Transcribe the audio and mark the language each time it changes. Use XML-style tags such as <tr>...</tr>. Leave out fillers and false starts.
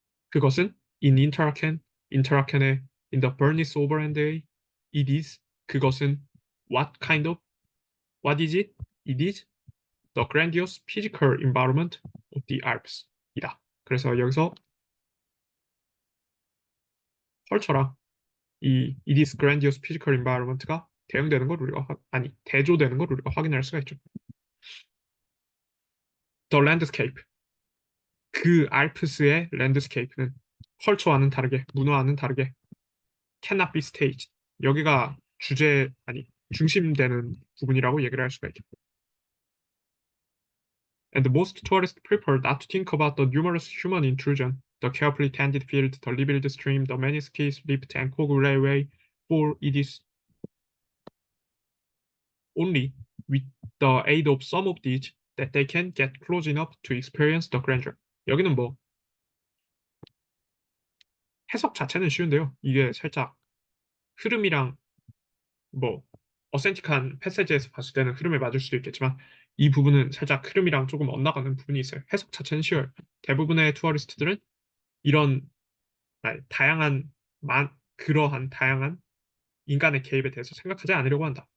<ko>그것은 인터라켄의</ko> <en>in the Bernice Overhand의 it is</en> <ko>그것은</ko> <en>what kind of what is it? It is the grandiose physical environment of the Alps</en> <ko>이다. 그래서 여기서 컬처랑 이</ko> <en>it is grandiose physical environment</en> <ko>가 대응되는 걸 우리가 아니 대조되는 걸 우리가 확인할 수가 있죠.</ko> <en>The landscape</en> <ko>그 알프스의 랜드스케이프는 컬처와는 다르게 문화와는 다르게</ko> <en>cannot be staged</en> <ko>여기가 주제 아니 중심되는 부분이라고 얘기를 할 수가 있죠.</ko> <en>And most tourists prefer not to think about the numerous human intrusion, the carefully tended field, the rebuilt stream, the many skis, lift, and cog railway, for it is only with the aid of some of these that they can get close enough to experience the grandeur.</en> <ko>여기는 뭐 해석 자체는 쉬운데요. 이게 살짝 흐름이랑 뭐 어센틱한 패세지에서 봤을 때는 흐름에 맞을 수도 있겠지만 이 부분은 살짝 흐름이랑 조금 엇나가는 부분이 있어요. 해석 자체는 쉬워요. 대부분의 투어리스트들은 이런 다양한 그러한 다양한 인간의 개입에 대해서 생각하지 않으려고 한다.</ko>